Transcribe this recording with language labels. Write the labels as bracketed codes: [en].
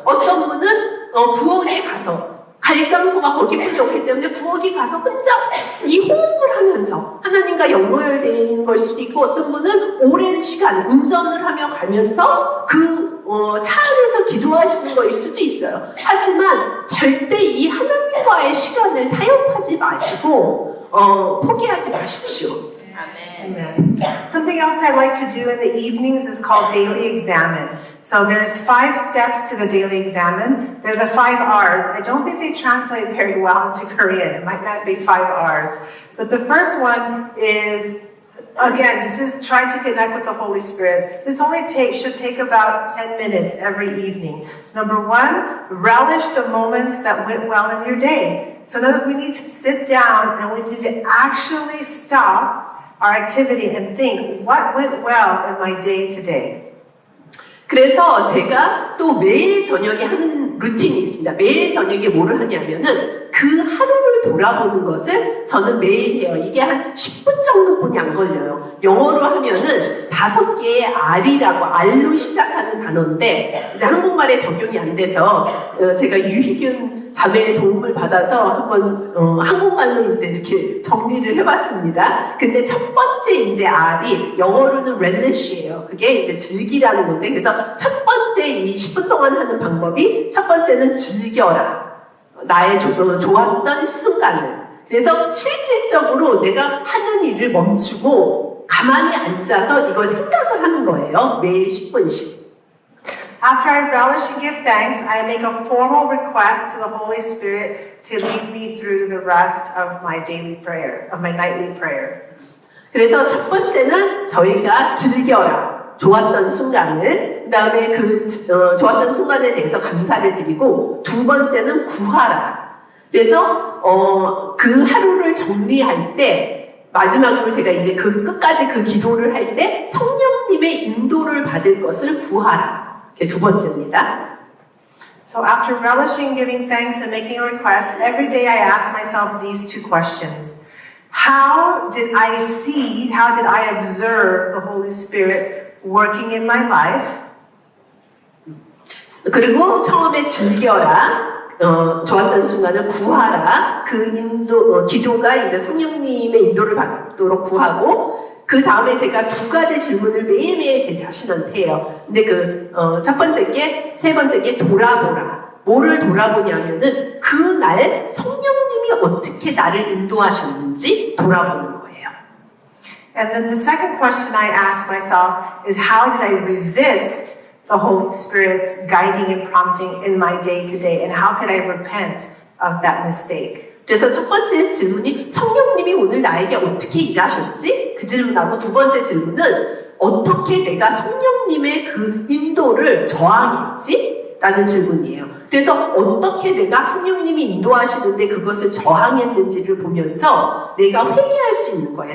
[ko] 어떤 분은 부엌에 가서 갈 장소가 거기뿐이 없기 때문에 부엌에 가서 혼자 이 호흡을 하면서 하나님과 연결되어 있는 걸 수도 있고, 어떤 분은 오랜 시간 운전을 하며 가면서 차 안에서 기도하시는 거일 수도 있어요. 하지만 절대 이 하나님과의 시간을 타협하지 마시고 포기하지 마십시오. [en] Amen. Something else I like to do in the evenings is called daily examine. So there's 5 steps to the daily examine. They're the 5 R's. I don't think they translate very well into Korean. It might not be 5 R's. But the first one is, again, this is trying to connect with the Holy Spirit. This should take about 10 minutes every evening. Number 1, relish the moments that went well in your day. So now we need to sit down and we need to actually stop our activity and think, what went well in my day today? [ko] 그래서 제가 또 매일 저녁에 하는 루틴이 있습니다. 매일 저녁에 뭐를 하냐면은 그 하루를 돌아보는 것을 저는 매일 해요. 이게 한 10분 정도뿐이 안 걸려요. 영어로 하면은 5개의 R이라고 R로 시작하는 단어인데 이제 한국말에 적용이 안 돼서 제가 유희균 자매의 도움을 받아서 한번 한국말로 이제 이렇게 정리를 해봤습니다. 근데 첫 번째 이제 R이 영어로는 relish예요. 그게 이제 즐기라는 건데, 그래서 첫 번째 이 10분 동안 하는 방법이, 첫 번째는 즐겨라. 나의 좋았던 순간을. 그래서 실질적으로 내가 하는 일을 멈추고 가만히 앉아서 이걸 생각을 하는 거예요. 매일 10분씩. [en] After I relish and give thanks, I make a formal request to the Holy Spirit to lead me through the rest of my daily prayer, of my nightly prayer. [ko] 그래서 첫 번째는 저희가 즐겨라. 좋았던 순간을, 그 다음에 좋았던 순간에 대해서 감사를 드리고, 두 번째는 구하라. 그래서 그 하루를 정리할 때, 마지막으로 제가 이제 끝까지 그 기도를 할 때 성령님의 인도를 받을 것을 구하라. 그게 두 번째입니다. [en] So after relishing, giving thanks, and making a request, every day I ask myself these 2 questions. How did I observe the Holy Spirit working in my life? [ko] 그리고 처음에 즐겨라. 좋았던 순간을 구하라. 기도가 이제 성령님의 인도를 받도록 구하고, 그 다음에 제가 2가지 질문을 매일매일 제 자신한테 해요. 근데 첫 번째 게, 세 번째 게 돌아보라. 뭐를 돌아보냐면은 그날 성령님이 어떻게 나를 인도하셨는지 돌아보는 거예요. [en] And then the second question I ask myself is, how did I resist the Holy Spirit's guiding and prompting in my day to day? And how could I repent of that mistake? [ko] 그래서 첫 번째 질문이 성령님이 오늘 나에게 어떻게 일하셨지? 그 질문하고, 두 번째 질문은 어떻게 내가 성령님의 그 인도를 저항했지? 라는 질문이에요. 그래서 어떻게 내가 성령님이 인도하시는데 그것을 저항했는지를 보면서 내가 회개할 수 있는 거예요.